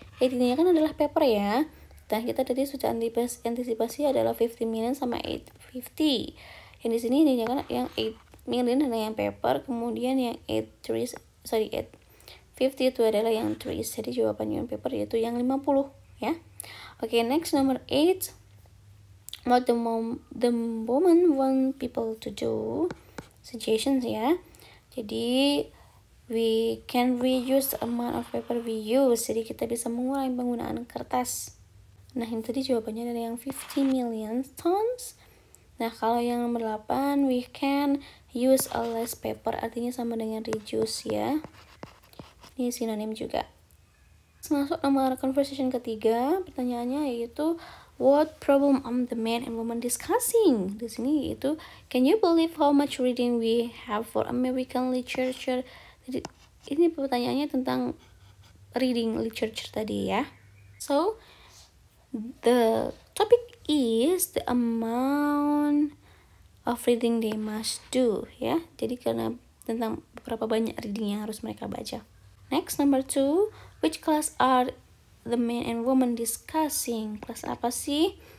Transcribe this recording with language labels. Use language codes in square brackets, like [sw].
[id] Yang ditanyakan adalah paper ya. Dan kita tadi sudah antisipasi adalah 50 million sama 850. Yang di sini ditanyakan yang 8 million adalah yang paper, kemudian yang 850 itu adalah yang trees. Jadi jawaban yang paper yaitu yang 50 ya. Oke, next nomor 8. [en] What the woman want people to do? Suggestions ya. Jadi we can reuse the amount of paper we use. [id] Jadi kita bisa mengurangi penggunaan kertas. Nah, ini tadi jawabannya adalah yang 50 million tons. Nah, kalau yang nomor 8, [en] we can use a less paper, [id] artinya sama dengan reduce ya. Ini sinonim juga. Masuk nomor conversation ketiga, pertanyaannya yaitu [en] what problem are the man and woman discussing? [id] Di sini yaitu [en] can you believe how much reading we have for American literature? [id] Jadi ini pertanyaannya tentang reading literature tadi ya. [en] So the topic is the amount of reading they must do ya. [id] Jadi karena tentang beberapa banyak reading yang harus mereka baca. [en] Next, number 2, which class are the man and woman discussing? [id] Kelas apa sih?